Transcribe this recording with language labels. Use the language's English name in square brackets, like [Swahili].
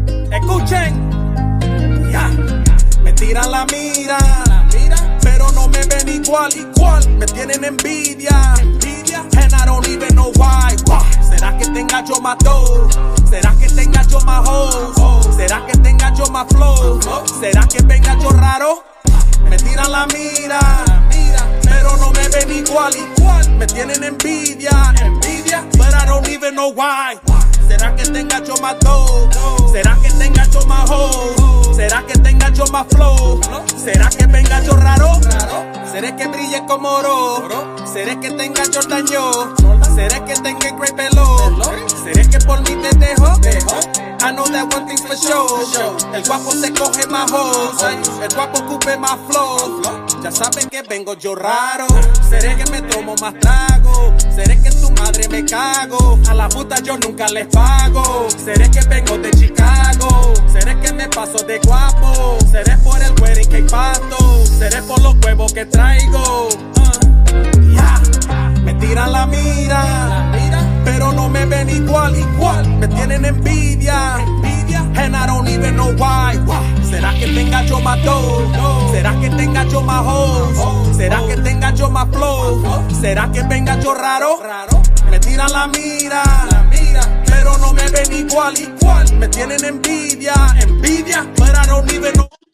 [Spanish] Escuchen, me tiran la mira, pero no me ven igual. Me tienen envidia, [English] and I don't even know why. [Spanish] ¿Será que tenga yo más [English] dough? [Spanish] ¿Será que tenga yo más [English] hoes? [Spanish] ¿Será que tenga yo más [English] flow? [Spanish] ¿Será que venga yo raro? Me tiran la mira, pero no me ven igual. Me tienen envidia, [English] but I don't even know why. [Spanish] ¿Será que tenga yo más [English] dough? [Spanish] ¿Será que tenga yo más [English] hoes? [Spanish] ¿Será que tenga yo más [English] flow? [Spanish] ¿Será que venga yo raro? ¿Seré que brille como oro? ¿Seré que tenga Jordan yo? ¿Seré que tenga el [English] great [Spanish] pelo? ¿Seré que por mí te dejo? [English] I know that one thing's for sure. [Spanish] El guapo se coge más [English] hoes, [Spanish] el guapo cupe más [English] flow. [Spanish] Ya saben que vengo yo raro. ¿Seré que me tomo más trago? ¿Seré que en tu madre me cago? A la puta yo nunca les pago. ¿Seré que vengo de Chicago? ¿Seré que me paso de guapo? ¿Seré por el [English] wedding [Spanish] que pasto? ¿Seré por los huevos que traigo? Me tiran la mira, pero no me ven igual. Me tienen envidia, [English] and I don't even know why. [Spanish] ¿Será que tenga yo más [English] dough? [Spanish] ¿Será que tenga yo más [English] hoes? [Spanish] ¿Será que tenga yo más [English] flow? [Spanish] ¿Será que venga yo raro? Me tiran la mira, pero no me ven igual. Me tienen envidia, [English] but I don't even know.